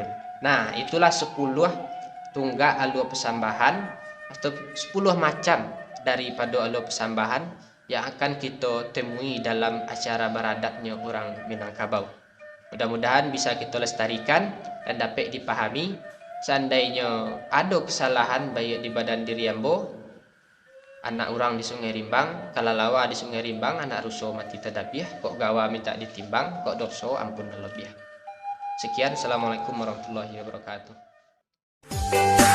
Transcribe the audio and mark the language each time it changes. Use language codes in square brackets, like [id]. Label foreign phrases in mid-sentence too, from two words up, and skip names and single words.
[id] Nah, itulah 10 tunggak alur persambahan atau 10 macam daripada alur persambahan yang akan kita temui dalam acara beradatnya orang Minangkabau. Mudah-mudahan bisa kita lestarikan dan dapat dipahami. Seandainya ada kesalahan baik di badan [min] diri ambo, anak orang di Sungai Rimbang, kalalawa di Sungai Rimbang, anak ruso mati tadabiah, kok gawa minta ditimbang, kok doso ampun lebih. [ar] Sekian, السلام عليكم ورحمة الله وبركاته.